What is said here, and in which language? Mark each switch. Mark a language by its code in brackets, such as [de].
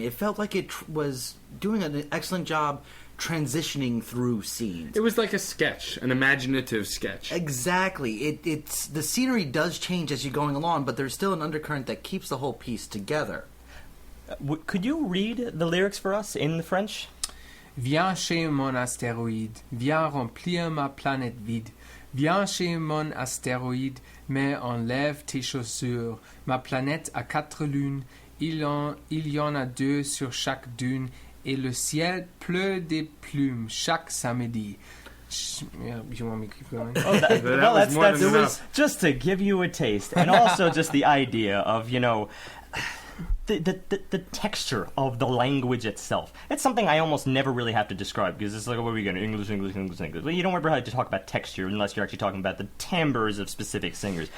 [en] It felt like it was doing an excellent job transitioning through scenes. It was like a sketch, an imaginative sketch. Exactly. It's the scenery does change as you're going along, but there's still an undercurrent that keeps the whole piece together. Could you read the lyrics for us in the French? [fr] Viens chez mon astéroïde, viens remplir ma planète vide. Viens chez mon astéroïde, mais enlève tes chaussures. Ma planète a 4 lunes, il y en a 2 sur chaque dune, et le ciel pleut des plumes chaque samedi. [en] You want me to keep going? Oh, was more than it enough. was just to give you a taste, and also just the idea of the texture of the language itself. It's something I almost never really have to describe, because it's like, what are we going to English? Well, you don't ever have to talk about texture unless you're actually talking about the timbres of specific singers.